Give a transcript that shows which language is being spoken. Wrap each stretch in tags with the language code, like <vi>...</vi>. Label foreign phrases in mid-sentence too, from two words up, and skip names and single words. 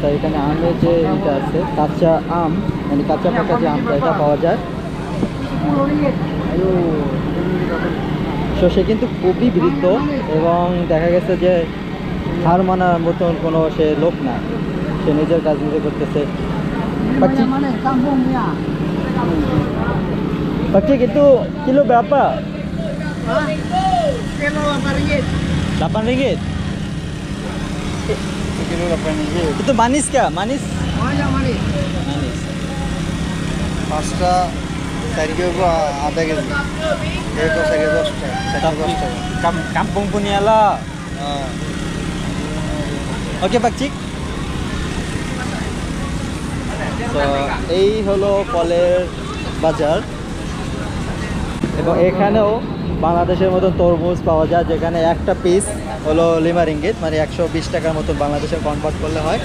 <bn>এখানে আমের যে এটা আছে, কাঁচা আম, মানে কাঁচা পাকা যে আমটা, এটা পাওয়া যায়। সে কিন্তু খুবই বৃদ্ধ, এবং দেখা গেছে যে হার মানার মতন কোনো সে লোক না, সে নিজের কাজ নিজে করতেছে।</bn> <ms>Pakcik itu kilo berapa? Kilo 8 ringgit. 8 ringgit? Kilo 8 ringgit. Itu manis kah? Manis? Banyak manis. Manis. Pasta tadi gua ada gitu. Itu saya 10 টাকা। Kampung punya lah. Oke Pakcik.</ms> <bn>তো এই হলো ফলের বাজার, এবং এখানেও বাংলাদেশের মতন তরমুজ পাওয়া যায়, যেখানে একটা পিস হলো</bn> <ms>lima ringgit,</ms> <bn>মানে 120 টাকার মতন বাংলাদেশে কনভার্ট করলে হয়।</bn>